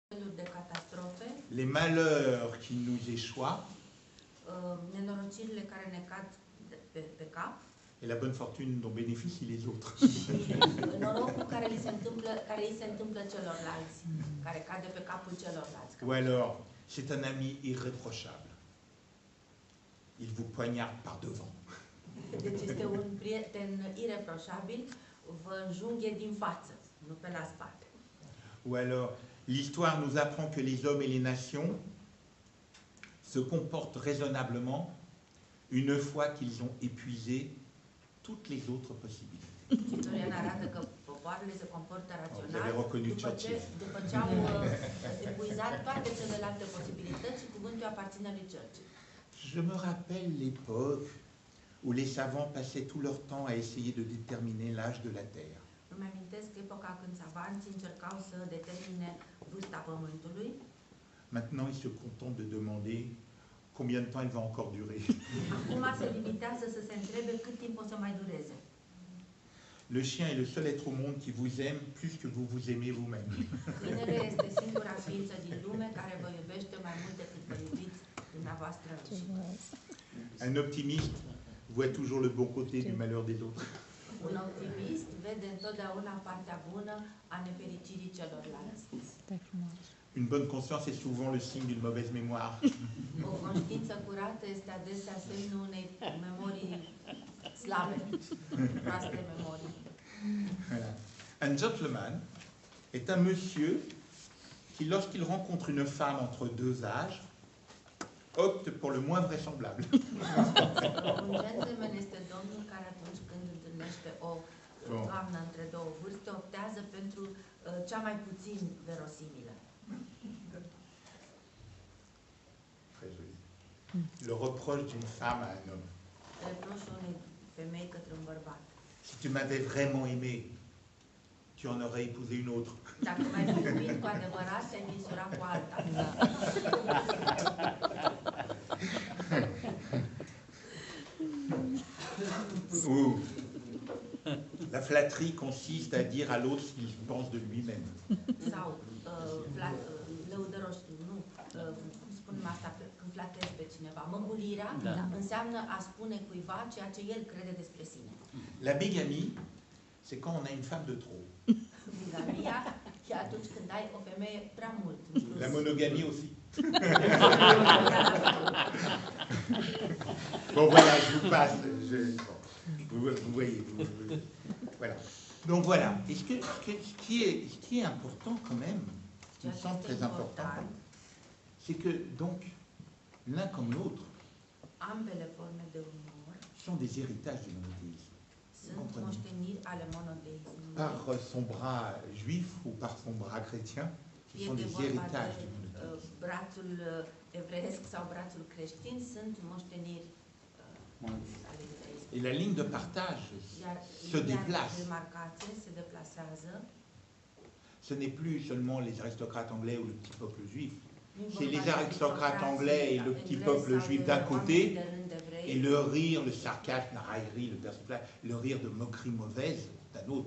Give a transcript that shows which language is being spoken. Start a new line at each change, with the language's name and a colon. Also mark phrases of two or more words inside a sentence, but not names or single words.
Romanian: de catastrofe,
French: les malheurs qui nous échoient
Romanian: nenorocirile care ne cad pe cap
French: et la bonne fortune dont bénéficient les autres.
Romanian: și norocul care îi se întâmplă celorlalți, care cade pe capul celorlalți.
French: Ou alors, c'est un ami irréprochable. Il vous poignarde par devant.
Romanian: Deci este un prieten ireproșabil, vă înjunghe din față, nu pe la spate.
French: Ou alors, l'histoire nous apprend que les hommes et les nations se comportent raisonnablement une fois qu'ils ont épuisé toutes les autres possibilités.
Romanian: Istoria ne arată că popoarele se comportă rațional după ce au epuizat toate celelalte posibilități și cuvântul aparține lui Churchill.
French: Je me rappelle l'époque où les savants passaient tout leur temps à essayer de déterminer l'âge de la Terre.
Romanian: Îmi amintesc epoca când savanții încercau să determine vârsta Pământului.
French: Maintenant, ils se contentent de demander combien de temps il va encore durer.
Romanian: Acum se limitează să se întrebe cât timp o să mai dureze.
French: Le chien est le seul être au monde qui vous aime plus que vous vous aimez vous-même.
Romanian: Câinele este singura ființă din lume care vă iubește mai mult decât vă iubiți dumneavoastră înșivă.
French: Un optimiste voit toujours le bon côté du malheur des autres.
Romanian: Un optimist vede întotdeauna partea bună a nefericirii celorlalți.
French: Une bonne conscience est souvent le signe d'une mauvaise mémoire.
Romanian: O conștiință curată este adesea semnul unei memorii slabe, proaste memorii.
French: Voilà. Un gentleman est un monsieur qui, lorsqu'il rencontre une femme entre deux âges, opte pour le moins vraisemblable.
Romanian: Un gentleman este domnul care atunci când întâlnește o doamnă între două vârste, optează pentru cea mai puțin verosimilă.
French: Très joli. Le reproche d'une femme à un homme.
Romanian: Reproșul unei femei către un bărbat.
French: Si tu m'avais vraiment aimé, tu en aurais épousé une autre.
Romanian: Dacă m-ai fi iubit cu adevărat, te-ai misurat cu alta.
French: Ou la flatterie consiste à dire à l'autre ce qu'il pense de lui-même.
Romanian: Sau lăudăroși, nu, cum spunem asta când flatezi pe cineva? Măgulirea înseamnă a spune cuiva ceea ce el crede despre sine.
French: La bigamie, c'est quand on a une femme de trop.
Romanian: Bigamia e atunci când ai o femeie prea mult.
French: La monogamie aussi. Bon voilà, je vous passe. Vous voyez. Voilà. Donc voilà. Et ce qui est important quand même, ce qui me semble très important, c'est que donc l'un comme l'autre
Romanian: ambele forme de umor
French: sont des héritages du monothéisme.
Romanian: Sunt moșteniri ale monoteismului.
French: Par son bras juif ou par son bras chrétien, ce sont des héritages du monothéisme.
Romanian: Brațul evreiesc sau brațul creștin sunt moșteniri ale judaismului.
French: Et la ligne de partage se déplace. Ce n'est plus seulement les aristocrates anglais ou le petit peuple juif. C'est les aristocrates anglais et le petit peuple juif d'un côté, et le rire, le sarcasme, la raillerie, le rire de moquerie mauvaise d'un autre.